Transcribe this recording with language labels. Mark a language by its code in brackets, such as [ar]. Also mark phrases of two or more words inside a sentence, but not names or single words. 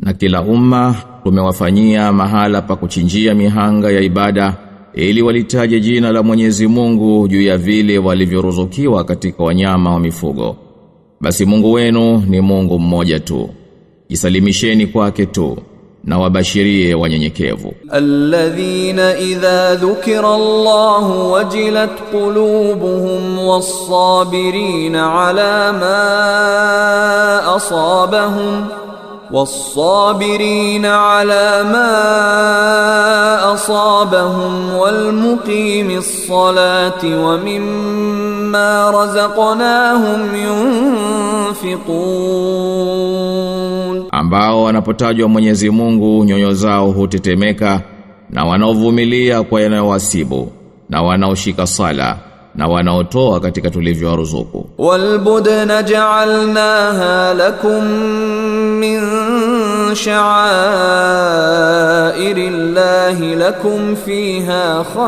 [sw] Na kila umma tumewafanyia mahala pa kuchinjia mihanga ya ibada ili walitaje jina la Mwenyezi Mungu juu ya vile walivyoruzukiwa katika wanyama wa mifugo. Basi Mungu wenu ni Mungu mmoja tu. Jisalimisheni kwake tu na wabashirie wanyenyekevu. [ar] الذين إذا ذكر الله وجلت قلوبهم والصابرين على ما أصابهم والمقيمي الصلاة ومما رزقناهم ينفقون. [sw] Ambao wanapotajwa Mwenyezi Mungu nyoyo zao hutetemeka, na wanaovumilia kwa yanayowasibu, na wanaoshika sala, na wanaotoa katika tulivyowaruzuku. [ar] والبدن جعلناها لكم من شعائر الله لكم فيها